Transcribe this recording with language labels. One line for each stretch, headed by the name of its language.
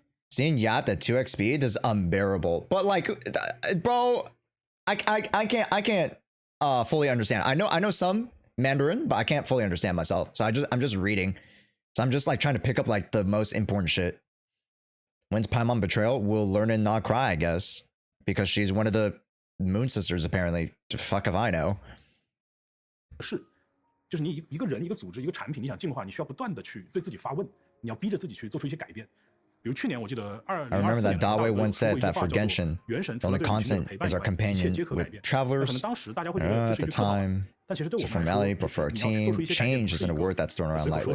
English: Seeing Yacht at 2x speed is unbearable. But like, bro, I can't fully understand. I know some Mandarin, but I can't fully understand myself. So I'm just reading. So I'm just like trying to pick up like the most important shit. When's Paimon betrayal? We'll learn in Nod-Krai, I guess, because she's one of the Moon Sisters apparently. Fuck if I know.
Chinese: 就是你一个人、一个组织、一个产品，你想进化，你需要不断的去对自己发问，你要逼着自己去做出一些改变。比如去年我记得2024
English: I remember that Dawe once said that for Genshin, the only constant is our companion with travelers. At the time, it's a formality, but for our team, change isn't a word that's thrown around lightly.